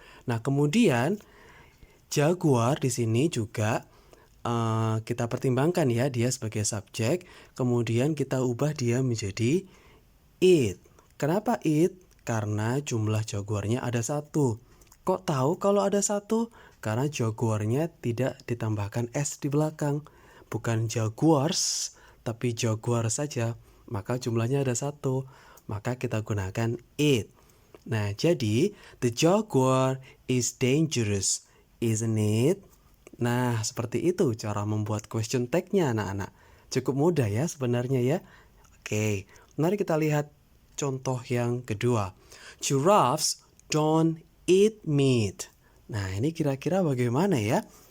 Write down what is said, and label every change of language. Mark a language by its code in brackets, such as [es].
[id] Nah, kemudian jaguar di sini juga kita pertimbangkan ya, dia sebagai subjek, kemudian kita ubah dia menjadi it. Kenapa it? Karena jumlah jaguarnya ada 1. Kok tahu kalau ada satu? Karena jaguarnya tidak ditambahkan S di belakang. Bukan jaguars, tapi jaguar saja. Maka jumlahnya ada satu. Maka kita gunakan it. Nah, jadi [en] the jaguar is dangerous, isn't it? [id] Nah, seperti itu cara membuat question tag-nya anak-anak. Cukup mudah ya sebenarnya ya. Oke, mari kita lihat contoh yang kedua. [en] Giraffes don't eat meat. [id] Nah, ini kira-kira bagaimana ya?